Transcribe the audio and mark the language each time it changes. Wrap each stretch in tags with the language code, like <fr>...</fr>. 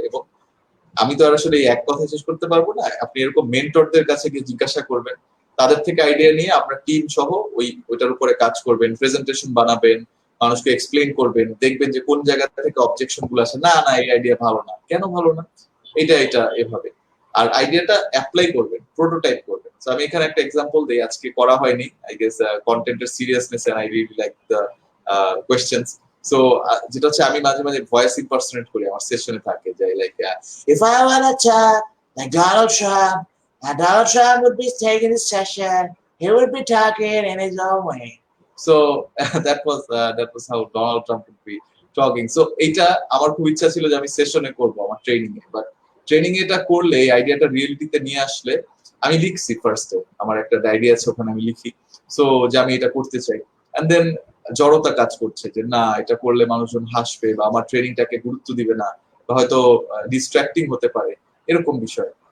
<bn>এবং আমি তো আর আসলে এই এক কথা শেষ করতে পারবো না, আপনি এরকম মেন্টরদের কাছে গিয়ে জিজ্ঞাসা করবেন, তাদের থেকে আইডিয়া নিয়ে আপনার টিম সহ ওইটার উপরে কাজ করবেন, প্রেজেন্টেশন বানাবেন, মানুষকে এক্সপ্লেইন করবেন, দেখবেন যে কোন জায়গা থেকে অবজেকশন গুলো আসে, না না এই আইডিয়া ভালো না, কেন ভালো না, এটা এভাবে। আর আইডিয়াটা অ্যাপ্লাই করবেন, প্রোটোটাইপ করবেন। তো আমি এখানে একটা এক্সাম্পল দেই, আজকে করা হয়নি,</bn> <en>I guess কন্টেন্টের seriousness and I really like the questions.</en> <bn>So যেটা হচ্ছে আমি মাঝে মাঝে ভয়েস ইম্পারসনেট করি, আমার সেশনে থাকে যে like,</bn> <en>if I wanna talk like Donald Trump, and Donald Trump would be taking this session, he would be talking in his own way. So that was how Donald Trump would be talking.</en> <bn>So এটা আমার খুব ইচ্ছা ছিল যে আমি সেশনে করব আমার ট্রেনিং এ, বাট ট্রেনিং এটা করলে এই আইডিয়াটা রিয়েলিটিতে নিয়ে আসলে, আমি লিখছি ফার্স্টে, আমার একটা ডায়েরি আছে ওখানে আমি লিখি, সো যে আমি এটা করতে চাই। এন্ড দেন জড়তা কাজ করছে যে না এটা করলে মানুষজন হাসবে, বা আমার ট্রেনিংটাকে গুরুত্ব দিবে না, বা হয়তো ডিস্ট্রাক্টিং হতে পারে, এরকম বিষয়।</bn>